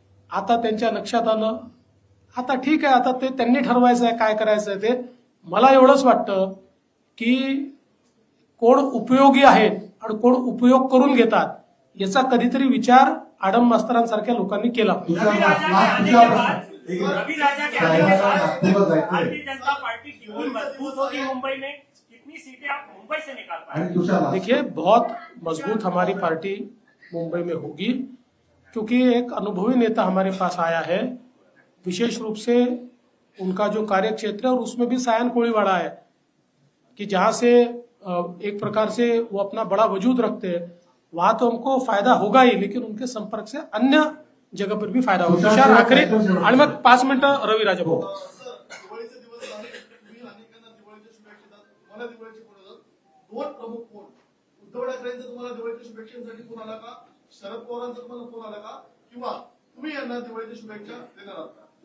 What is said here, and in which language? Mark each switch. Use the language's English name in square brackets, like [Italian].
[Marathi] आता त्यांच्या लक्षात आलं, आता ठीक आहे, आता ते त्यांनी ठरवायचं आहे काय करायचं आहे ते. मला एवढंच वाटतं की कोण उपयोगी आहेत आणि कोण उपयोग करून घेतात याचा कधीतरी विचार आडम मास्तरांसारख्या लोकांनी केला पाहिजे. [Hindi] रवि राजा के आने के बाद भारतीय जनता पार्टी क्यों मजबूत होगी मुंबई में? कितनी सीटें आप मुंबई से निकाल पाए? देखिए, बहुत मजबूत हमारी पार्टी मुंबई में होगी क्योंकि एक अनुभवी नेता हमारे पास आया है. विशेष रूप से उनका जो कार्य क्षेत्र है और उसमें भी सायन कोळीवाड़ा है कि जहां से एक प्रकार से वो अपना बड़ा वजूद रखते हैं. वहां तो हमको फायदा होगा ही, लेकिन उनके संपर्क से अन्य जगह पर भी फायदा होगा. [Marathi] तुषार आखरे आणि मग 5 मिनिटं रवी राजा बोलतो. दिवाळीचे दिवस आले, तुम्ही अनेकांना दिवाळीच्या शुभेच्छा देतात. तुम्हाला दिवाळीचे फोन येतात. 2 प्रमुख फोन. उद्धव ठाकरेंचा तुम्हाला दिवाळीच्या शुभेच्छांसाठी फोन आला का? शरद पवारांचा तुम्हाला फोन आला का? किंवा तुम्ही यांना दिवाळीच्या शुभेच्छा देणार आहात का?